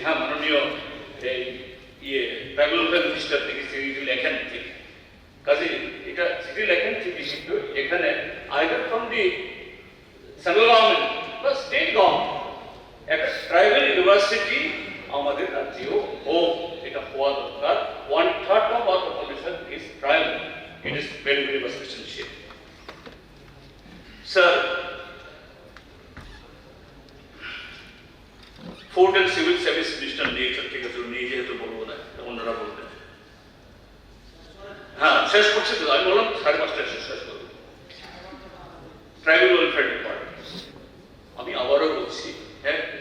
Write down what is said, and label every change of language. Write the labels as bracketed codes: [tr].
[bn] হ্যাঁ, মাননীয় এই ট্রাইবাল মিনিস্টার থেকে চিঠি লেখেন, ঠিক কাজে এটা চিঠি লেখেন ঠিকই, কিন্তু এখানে [en] either from the [bn] central government বা স্টেট গভর্নমেন্ট একটা ট্রাইবাল ইউনিভার্সিটি আমাদের রাজ্যেও হোক, এটা হওয়া দরকার। [en] 1/3 of our population is tribal. It is very much essential. [bn] Sir, food and civil service minister নিয়েছেন, ঠিক আছে, নিয়ে যেহেতু বলবো না, অন্যরা বলবেন। হ্যাঁ, শেষ করছি তো, আমি বললাম 5:30 শেষ করবো। ট্রাইবাল ওয়েলফেয়ার ডিপার্টমেন্ট, আমি আবারও বলছি, হ্যাঁ